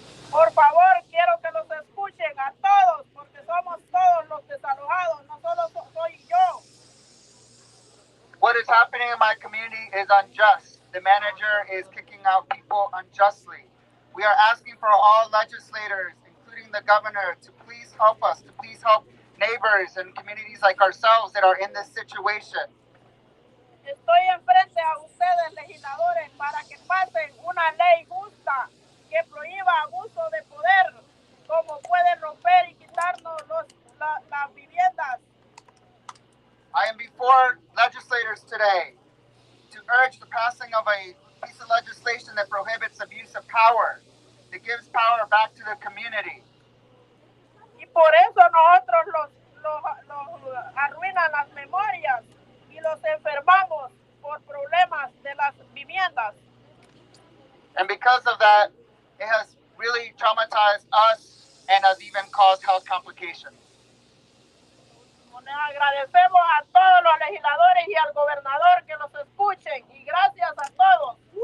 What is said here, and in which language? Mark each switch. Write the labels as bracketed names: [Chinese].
[Spanish] Por favor, quiero que los escuchen a todos porque somos todos los desalojados, no solo soy yo. [English] What is happening in my community is unjust. The manager is kicking out people unjustly. We are asking for all legislators, including the governor, to please help us, to please help neighbors and communities like ourselves that are in this situation. [Spanish] Estoy enfrente a ustedes, legisladores, para que pasen una ley justa que prohíba abuso de poder, como pueden romper y quitarnos las viviendas. [English] I am before legislators today to urge the passing of a piece of legislation that prohibits abuse of power, that gives power back to the community. [Spanish] Y por eso nosotros los arruinan las memorias y los enfermamos por problemas de las viviendas. [English] And because of that, it has really traumatized us and has even caused health complications. [Spanish] Les agradecemos a todos los legisladores y al gobernador que nos escuchen y gracias a todos.